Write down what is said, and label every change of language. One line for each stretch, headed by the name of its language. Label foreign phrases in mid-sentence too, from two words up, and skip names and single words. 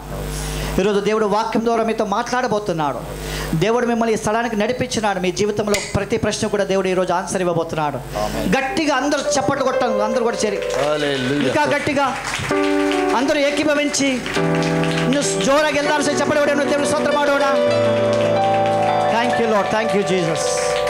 Telugu: ఈరోజు దేవుడు వాక్యం ద్వారా మీతో మాట్లాడబోతున్నాడు. దేవుడు మిమ్మల్ని ఈ స్థలానికి నడిపించినాడు. మీ జీవితంలో ప్రతి ప్రశ్న కూడా దేవుడు ఈరోజు ఆన్సర్ ఇవ్వబోతున్నాడు. గట్టిగా అందరూ చప్పట్లు కొట్టాం, అందరూ కూడా చేరి ఇంకా గట్టిగా అందరూ ఏకీభవించి నువ్వు జోరాಗಿ
Kannada: ಎಲ್ಲರೂ ಚಪ್ಪಲಿ ಹೊಡೆಯೋಣ.
Telugu: దేవుని స్తోత్రం ಮಾಡೋಣ.
English: Thank you Lord, thank you Jesus.